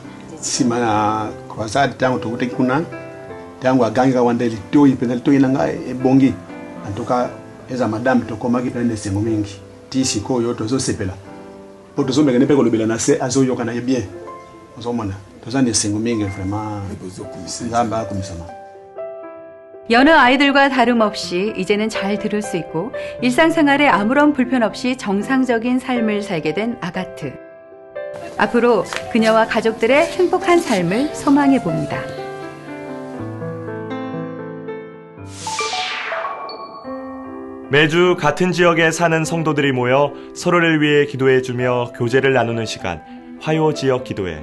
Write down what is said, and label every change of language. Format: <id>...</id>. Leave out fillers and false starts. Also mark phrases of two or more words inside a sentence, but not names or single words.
<ln>nsima na croisade tango tokutaki kuna tango agangika wanda litoyi mpenza litoyi na ngai ebongi antuka eza madame tokomaki mpenza esengo mingi ti sikoyo tozosepela mpo tozomeka mpe kolobela na se azoyoka na ye bien ozomona toza na esengo mingi vraiment nzambe akumisama</ln> <ko>여느 아이들과 다름없이 이제는 잘 들을 수 있고 일상생활에 아무런 불편 없이 정상적인 삶을 살게 된 아가트. 앞으로 그녀와 가족들의 행복한 삶을 소망해 봅니다. 매주 같은 지역에 사는 성도들이 모여 서로를 위해 기도해주며 교제를 나누는 시간, 화요지역 기도회.</ko>